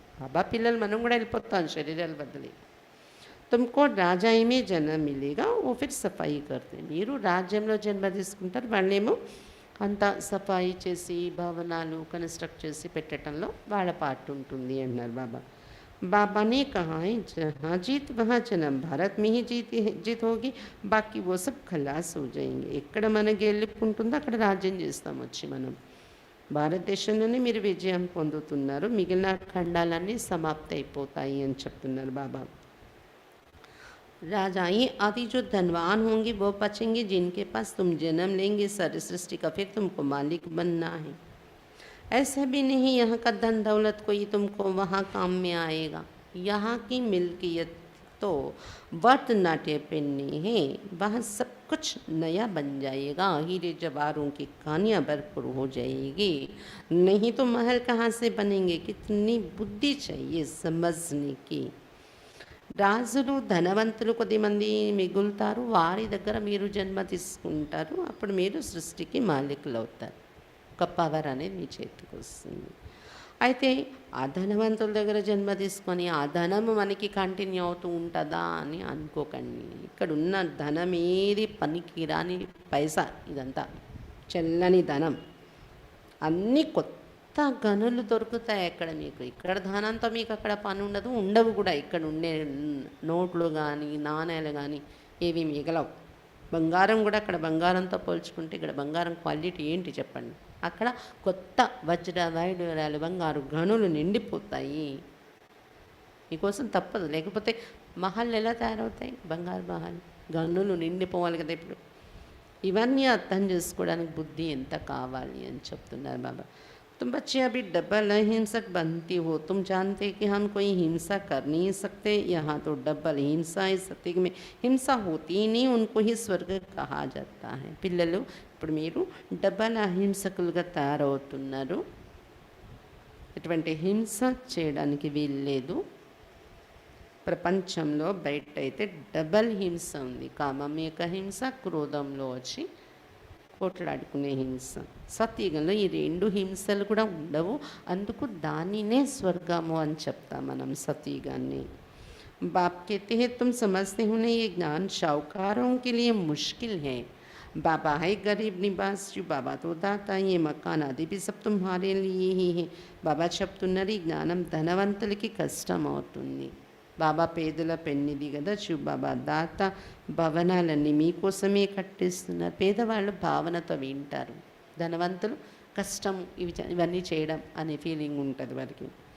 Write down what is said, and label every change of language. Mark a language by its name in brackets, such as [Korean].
[Telugu] బాబా పిల్లలు మనం కూడా వెళ్ళిపోతాం శరీరాలు బదిలీ. [Hindi] తుమ్కో రాజ్యమే జన్మ మిలేగా ఓ ఫిర్ సఫాయి కర్తే. [Telugu] మీరు రాజ్యంలో జన్మ తీసుకుంటారు, వాళ్ళేమో అంతా సఫాయి చేసి భవనాలు కన్స్ట్రక్ట్ చేసి పెట్టడంలో వాళ్ళ పాటు ఉంటుంది అన్నారు బాబా. [Hindi] बाबा ने कहा है जहाँ जीत वहाँ जन्म, भारत में ही जीत होगी, बाकी वो सब खलास हो जाएंगे. [Telugu] ఎక్కడ మన గెలుపుకుంటుందో అక్కడ రాజ్యం చేస్తాం వచ్చి మనం. భారతదేశంలోనే మీరు విజయం పొందుతున్నారు, మిగిలిన ఖండాలన్నీ సమాప్తి అయిపోతాయి అని చెప్తున్నారు బాబా. [Hindi] राजाएं आदि जो धनवान होंगे वो बचेंगे, जिनके पास तुम जन्म लेंगे सारी सृष्टि का, फिर तुमको मालिक बनना है. ऐसा भी नहीं यहाँ का धन दौलत कोई तुमको वहाँ काम में आएगा. यहाँ की मिल्कियत तो भरतनाट्य पहननी है, वहाँ सब कुछ नया बन जाएगा, हीरे जवाहरों की कहानियाँ भरपूर हो जाएगी। नहीं तो महल कहाँ से बनेंगे? कितनी बुद्धि चाहिए समझने की। [Telugu] రాజులు ధనవంతులు కొద్దిమంది మిగులుతారు, వారి దగ్గర మీరు జన్మ తీసుకుంటారు, అప్పుడు మీరు సృష్టికి మాలికులు అవుతారు, ఒక పవర్ అనేది మీ చేతికి వస్తుంది. అయితే ఆ ధనవంతుల దగ్గర జన్మ తీసుకొని ఆ ధనము మనకి కంటిన్యూ అవుతూ ఉంటుందా అని అనుకోకండి. ఇక్కడ ఉన్న ధనం ఏది పనికి రాని పైసా, ఇదంతా చెల్లని ధనం. అన్నీ కొత్త గనులు దొరుకుతాయి అక్కడ మీకు. ఇక్కడ ధనంతో మీకు అక్కడ పని ఉండదు, ఉండవు కూడా. ఇక్కడ ఉండే నోట్లు కానీ నాణేలు కానీ ఏవి మిగలవు. బంగారం కూడా అక్కడ బంగారంతో పోల్చుకుంటే ఇక్కడ బంగారం క్వాలిటీ ఏంటి చెప్పండి? అక్కడ కొత్త వజ్ర వైడూర్యాలు బంగారు గనులు నిండిపోతాయి. మీకోసం తప్పదు, లేకపోతే మహల్ ఎలా తయారవుతాయి? బంగారు మహల్ గనులు నిండిపోవాలి కదా. ఇప్పుడు ఇవన్నీ అర్థం చేసుకోవడానికి బుద్ధి ఎంత కావాలి అని చెప్తున్నారు బాబా. [Hindi] तुम बच्चे अभी डबल अहिंसक बनती हो, तुम जानते कि हम कोई हिंसा कर नहीं सकते, यहाँ तो डबल हिंसा है, सत्य में हिंसा होती ही नहीं, उनको ही स्वर्ग कहा जाता है. [Telugu] పిల్లలు ఇప్పుడు మీరు డబల్ అహింసకులుగా తయారవుతున్నారు. ఎటువంటి హింస చేయడానికి వీల్లేదు. ప్రపంచంలో బయట అయితే డబల్ హింస ఉంది. కామం యొక్క హింస, క్రోధంలో వచ్చి పోట్లాడుకునే హింస. సత్యుగంలో ఈ రెండు హింసలు కూడా ఉండవు. అందుకు దానినే స్వర్గము అని చెప్తాం మనం సత్యుగాన్ని. [Hindi] बाप कहते हैं तुम समझते हो ना ये ज्ञान शाहूकारों के लिए मुश्किल है. बाबा है गरीब निवास, जो बाबा तो दाता, ये मकान आदि भी सब तुम्हारे लिए ही है. [Telugu] బాబా చెప్తున్నారు ఈ జ్ఞానం ధనవంతులకి కష్టం అవుతుంది. బాబా పేదల పెన్నిది కదా, బాబా దాత భవనాలన్నీ మీకోసమే కట్టిస్తున్నారు. పేదవాళ్ళు భావనతో వింటారు, ధనవంతులు కష్టం ఇవన్నీ చేయడం అనే ఫీలింగ్ ఉంటుంది వారికి.